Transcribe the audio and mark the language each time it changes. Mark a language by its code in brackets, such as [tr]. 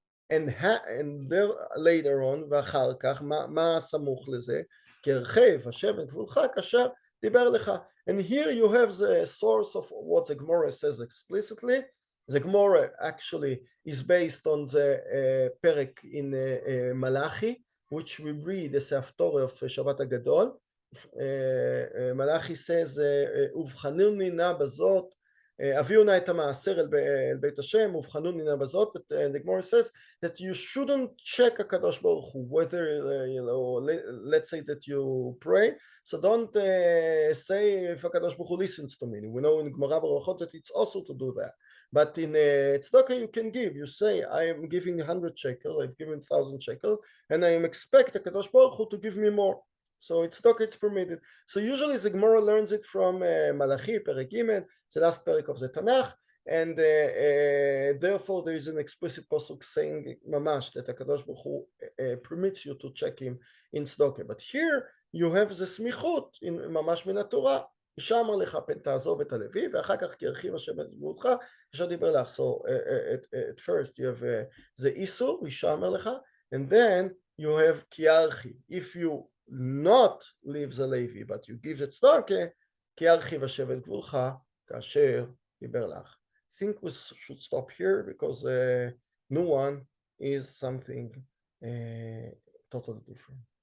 [en] And there later on, [he] ואחר כך, מה סמוך לזה? כי הרחב השם את גבולך כאשר דיבר לך. [en] And here you have the source of what the Gemara says explicitly. The Gemara actually is based on the perek in Malachi, which we read as a Haftorah of Shabbat HaGadol. Malachi says, [he] ובחנוני נא בזאת, הביאו נא את המעשר אל בית השם, ובחנוני נא בזאת. [en] The Gemara says that you shouldn't check הקדוש ברוך הוא, whether, let's say that you pray, so don't say if הקדוש ברוך הוא listens to me. We know in Gemara Berachot that it's also to do that. But in tzedakah you can give. You say, I am giving 100 shekel, I've given 1,000 shekel, and I am expect HaKadosh Baruch Hu to give me more. So it's tzedakah, it's permitted. So usually the Gemara learns it from Malachi, Perek Gimel, the last perek of the Tanakh, and therefore there is an explicit pasuk saying mamash that HaKadosh Baruch Hu permits you to check him in tzedakah. But here you have the smichut in mamash min haTorah. [he] הישמר לך פן תעזוב את הלוי ואחר כך כי ירחיב השם את גבולך אשר דיבר לך. [en] So at first you have the איסור, [he] הישמר לך, [en] and then you have [he] כי ירחיב. [en] If you not leave the Levi but you give it צדקה, [he] כי ירחיב השם את גבולך כאשר דיבר לך. [en] I think we should stop here because new one is something totally different.